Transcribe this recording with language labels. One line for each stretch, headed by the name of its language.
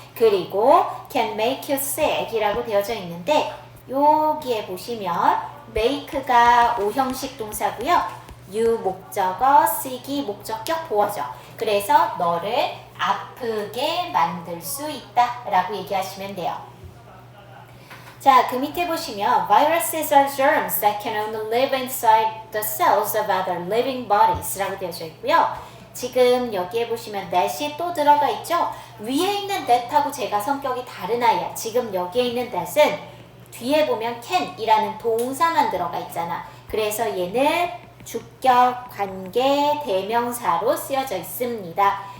Korean: 그리고
English: can make you sick
Korean: 이라고 되어져 있는데 여기에 보시면 make가 오형식 동사고요. you 목적어, sick이 목적격 보어죠. 그래서 너를 아프게 만들 수 있다 라고 얘기하시면 돼요.
English: 자, 그 밑에 보시면 viruses are germs that can only live inside the cells of other living bodies
Korean: 라고 되어져 있고요. 지금 여기에 보시면 that이 또 들어가 있죠. 위에 있는 that하고 제가 성격이 다른 아이야. 지금 여기에 있는 that은 뒤에 보면 can 이라는 동사만 들어가 있잖아. 그래서 얘는 주격, 관계, 대명사로 쓰여져 있습니다.